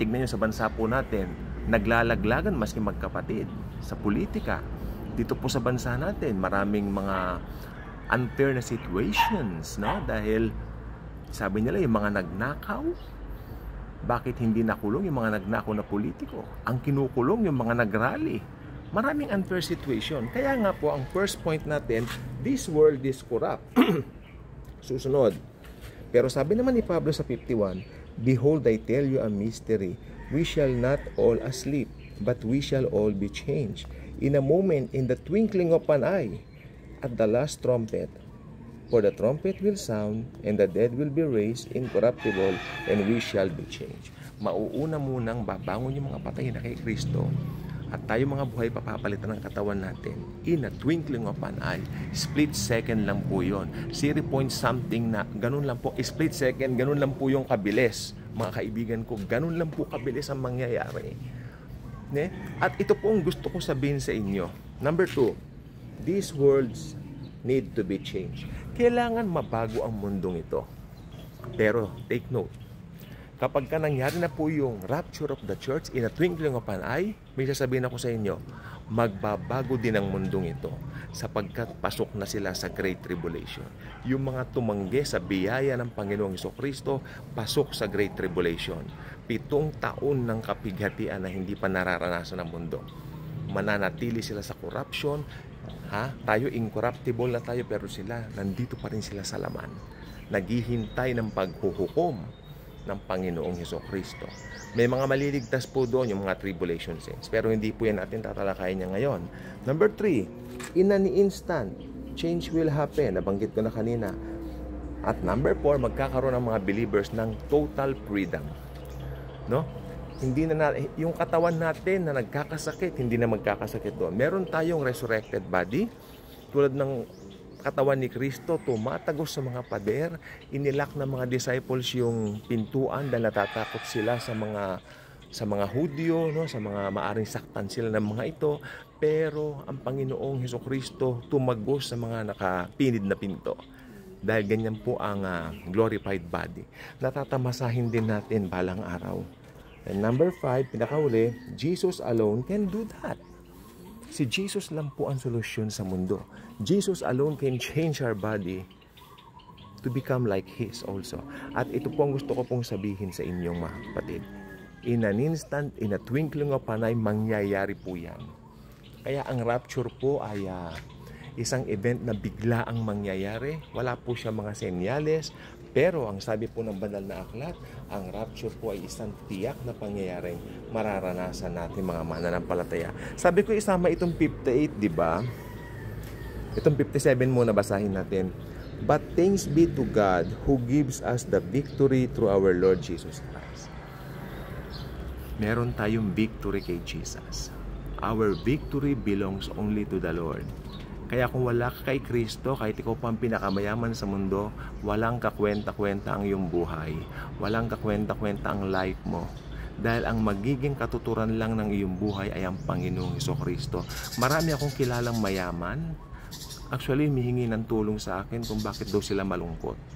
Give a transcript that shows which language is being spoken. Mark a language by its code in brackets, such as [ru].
[tl] Tignan nyo sa bansa po natin, naglalaglagan maski magkapatid sa politika. Dito po sa bansa natin, maraming mga unfair na situations, no? Dahil sabi nila yung mga nagnakaw, bakit hindi nakulong yung mga nagnakaw na politiko? Ang kinukulong yung mga nagrally. Maraming unfair situation. Kaya nga po, ang first point natin, [en] this world is corrupt. [tl] Susunod. Pero sabi naman ni Pablo sa 51, [en] behold, I tell you a mystery. We shall not all asleep, but we shall all be changed. In a moment, in the twinkling of an eye, at the last trumpet. For the trumpet will sound, and the dead will be raised incorruptible, and we shall be changed. [tl] Mauuna munang babangon yung mga patay na kay Kristo. At tayo mga buhay papapalitan ng katawan natin [en] in a twinkling of an eye. [tl] Split second lang po yun. 0 point something na ganun lang po. Split second, ganun lang po yung kabilis. Mga kaibigan ko, ganun lang po kabilis ang mangyayari. Ne? At ito po ang gusto ko sabihin sa inyo. [en] Number 2, these worlds need to be changed. [tl] Kailangan mabago ang mundong ito. Pero, [en] take note, [tl] kapag ka nangyari na po yung [en] rapture of the church in a twinkling of an eye, [tl] may sasabihin ako sa inyo, magbabago din ang mundong ito sapagkat pasok na sila sa Great Tribulation. Yung mga tumanggi sa biyaya ng Panginoong Hesukristo, pasok sa Great Tribulation. 7 taon ng kapighatian na hindi pa nararanasan ng mundo. Mananatili sila sa corruption. Tayo incorruptible na tayo, pero sila, nandito pa rin sila sa laman. Naghihintay ng paghuhukom ng Panginoong Hesukristo. May mga maliligtas po doon, yung mga tribulation saints. Pero hindi po yan natin tatalakayin niya ngayon. [en] Number 3, in an instant, change will happen. [tl] Nabanggit ko na kanina. At number 4, magkakaroon ng mga believers ng total freedom. No? Hindi na yung katawan natin na nagkakasakit, hindi na magkakasakit doon. Meron tayong resurrected body, tulad ng katawan ni Kristo, tumatagos sa mga pader, inilak ng mga disciples yung pintuan dahil natatakot sila sa mga Hudyo, no, sa mga maaring saktan sila ng mga ito. Pero ang Panginoong Hesukristo tumagos sa mga nakapinid na pinto. Dahil ganyan po ang glorified body. Natatamasahin din natin balang araw. [en] And number 5, pinakauli, Jesus alone can do that. [tl] Si Jesus lang po ang solusyon sa mundo. [en] Jesus alone can change our body to become like His also. [tl] At ito po ang gusto ko pong sabihin sa inyong mga kapatid. [en] In an instant, in a twinkling of an eye, [tl] mangyayari po yan. Kaya ang rapture po ay isang event na bigla ang mangyayari. Wala po siya mga senyales. Pero ang sabi po ng banal na aklat, ang rapture po ay isang tiyak na pangyayaring mararanasan natin mga mananampalataya. Sabi ko isama itong 58, di ba? Itong 57 muna basahin natin. [en] But thanks be to God who gives us the victory through our Lord Jesus Christ. [tl] Meron tayong victory kay Jesus. [en] Our victory belongs only to the Lord. [tl] Kaya kung wala ka kay Kristo, kahit ikaw pa ang pinakamayaman sa mundo, walang kakwenta-kwenta ang iyong buhay. Walang kakwenta-kwenta ang life mo. Dahil ang magiging katuturan lang ng iyong buhay ay ang Panginoong Hesukristo. Marami akong kilalang mayaman. Actually, humihingi ng tulong sa akin kung bakit daw sila malungkot.